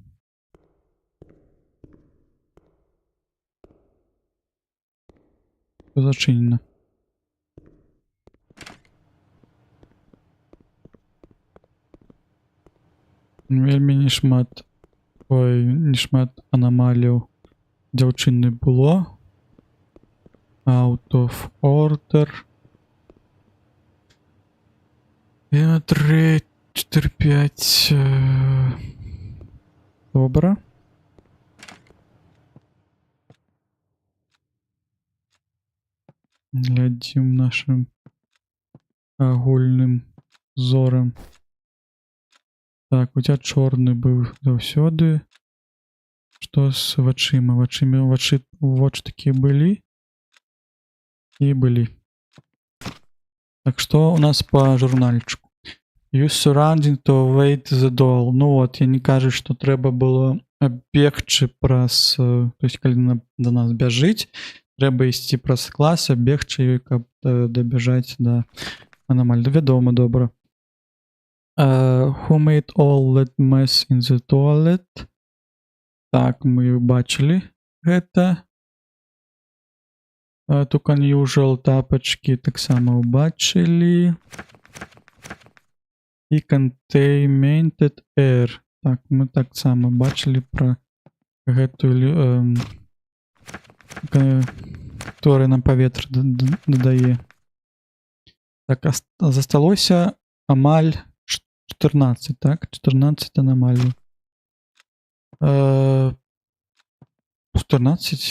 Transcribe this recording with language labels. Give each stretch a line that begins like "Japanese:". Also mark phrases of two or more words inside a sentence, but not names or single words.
Belarusian: Зачинено. Вельмі не шмат. Ой, не шмат аномаліў дзяўчыны было.
English: Out of order.
Belarusian: 3, 4, 5. Добра. Глядзім нашим агульным зорам. Так, у тебя чорны быў заўсёды. Што з вачыма? Вочы такія былі. І былі. Так, што у нас па журнальчику?
English: Use surrounding to wait the doll.
Belarusian: Ну вот, я не кажу, што трэба было бегчы праз... То есть, калі до нас бяжыць, трэба ісці праз клас, бегчы, каб дабяжаць да аномалій. Вядома, добра.
English: Who made all that mess in the toilet?
Belarusian: Так, мы бачылі гэта. Тут unusual тапочки таксама убачылі.
English: І contaminated air.
Belarusian: Так, мы таксама бачылі пра гэтую, которая нам паветра дадае. Так, засталося амаль 14, так? 14 аномалій. 14?